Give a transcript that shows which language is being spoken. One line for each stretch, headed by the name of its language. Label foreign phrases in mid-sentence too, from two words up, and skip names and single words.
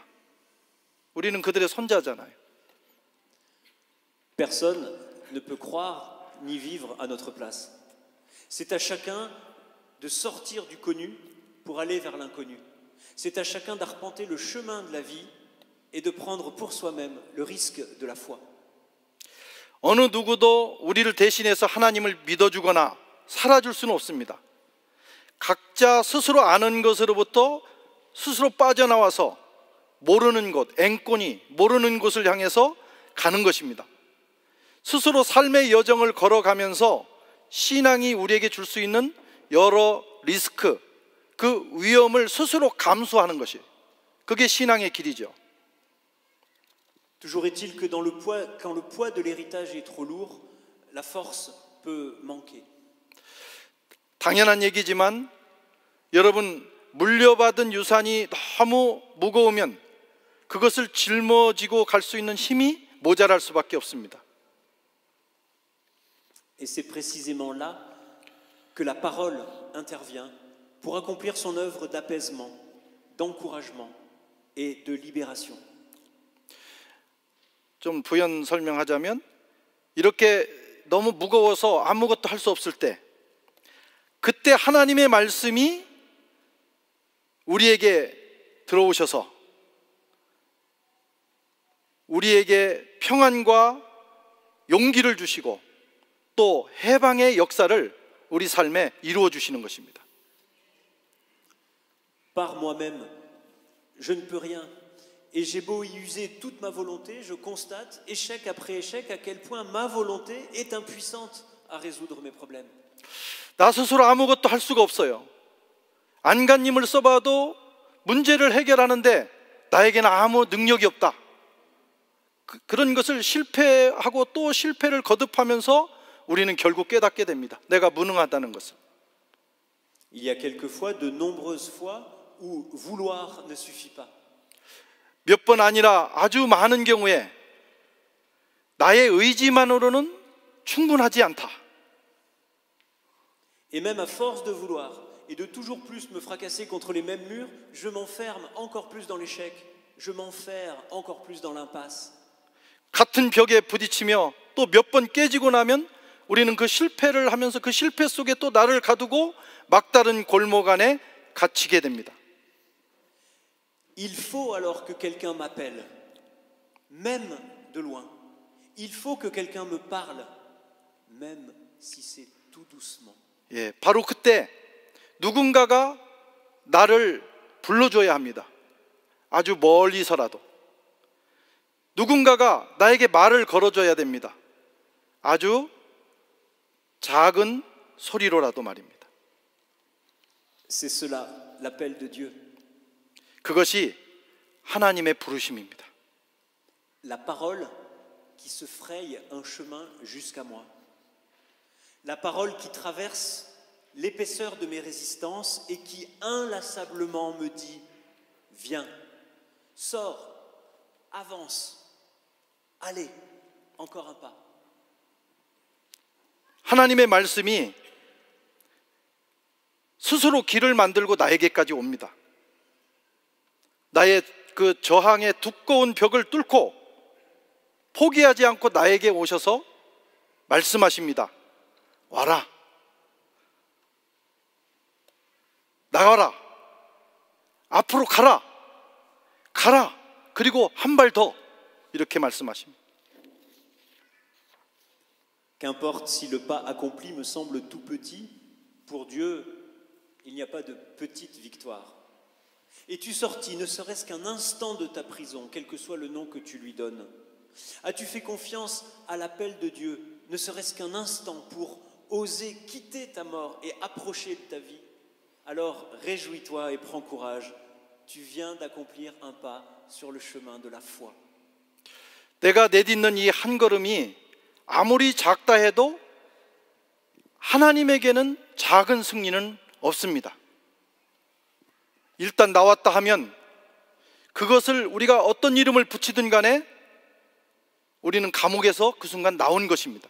Korean: 우리는 그들의 손자잖아요.
French: Personne ne peut croire ni vivre à notre place. C'est à chacun de sortir du connu pour aller vers l'inconnu. C'est à chacun d'arpenter le chemin de la vie et de prendre pour soi-même le risque de la foi.
Korean: 어느 누구도 우리를 대신해서 하나님을 믿어주거나 살아줄 수는 없습니다. 각자 스스로 아는 것으로부터 스스로 빠져나와서 모르는 곳, 앵꼬니 모르는 곳을 향해서 가는 것입니다. 스스로 삶의 여정을 걸어가면서 신앙이 우리에게 줄 수 있는 여러 리스크, 그 위험을 스스로 감수하는 것이, 그게 신앙의 길이죠.
French: Toujours est-il que quand le poids de l'héritage est trop lourd, la force peut manquer.
Korean: 당연한 얘기지만 여러분, 물려받은 유산이 너무 무거우면 그것을 짊어지고 갈 수 있는 힘이 모자랄 수밖에 없습니다.
French: Et c'est précisément là que la parole intervient pour accomplir son œuvre d'apaisement, d'encouragement et de libération.
Korean: 좀 부연 설명하자면, 이렇게 너무 무거워서 아무것도 할 수 없을 때, 그때 하나님의 말씀이 우리에게 들어오셔서 우리에게 평안과 용기를 주시고 또 해방의 역사를 우리 삶에 이루어 주시는 것입니다.
French: Par moi-même, je ne peux rien. Et j'ai beau y user toute ma volonté, je constate, échec après échec, à quel point ma volonté est impuissante à résoudre mes problèmes.
Korean: 나 스스로 아무것도 할 수가 없어요. 안간힘을 써봐도 문제를 해결하는데 나에게는 아무 능력이 없다. 그런 것을 실패하고 또 실패를 거듭하면서 우리는 결국 깨닫게 됩니다. 내가 무능하다는 것을.
French: Il y a quelquefois, de nombreuses fois, où vouloir ne suffit pas.
Korean: 몇 번 아니라 아주 많은 경우에 나의 의지만으로는 충분하지 않다.
French: Et même à force de vouloir et de toujours plus me fracasser contre les mêmes murs, je m'enferme encore plus dans l'échec, je m'enferme encore plus dans l'impasse.
Korean: 같은 벽에 부딪히며 또 몇 번 깨지고 나면 우리는 그 실패를 하면서 그 실패 속에 또 나를 가두고 막다른 골목 안에 갇히게 됩니다.
French: Il faut alors que quelqu'un m'appelle, même de loin. Il faut que quelqu'un me parle, même si c'est tout doucement.
Korean: 예, 바로 그때 누군가가 나를 불러줘야 합니다. 아주 멀리서라도. 누군가가 나에게 말을 걸어줘야 됩니다. 아주 작은 소리로라도 말입니다.
French: C'est cela, l'appel de Dieu.
Korean: 그것이 하나님의 부르심입니다.
French: La parole qui se fraye un chemin jusqu'à moi. La parole qui traverse l'épaisseur de mes résistances et qui inlassablement me dit « Viens, sors, avance, allez, encore un pas. »
Korean: 하나님의 말씀이 스스로 길을 만들고 나에게까지 옵니다. 나의 그 저항의 두꺼운 벽을 뚫고 포기하지 않고 나에게 오셔서 말씀하십니다. 와라. 나가라. 앞으로 가라. 가라. 그리고 한 발 더. 이렇게 말씀하십니다.
French: Qu'importe si le pas accompli me semble tout petit, pour Dieu, il n'y a pas de petite victoire. Es-tu sorti, ne serait-ce qu'un instant de ta prison, quel que soit le nom que tu lui donnes? As-tu fait confiance à l'appel de Dieu, ne serait-ce qu'un instant pour oser quitter ta mort et approcher de ta vie? Alors réjouis-toi et prends courage. Tu viens d'accomplir un pas sur le chemin de la foi.
Korean: 내가 내딛는 이 한 걸음이 아무리 작다 해도 하나님에게는 작은 승리는 없습니다. 일단 나왔다 하면 그것을 우리가 어떤 이름을 붙이든 간에 우리는 감옥에서 그 순간 나온 것입니다.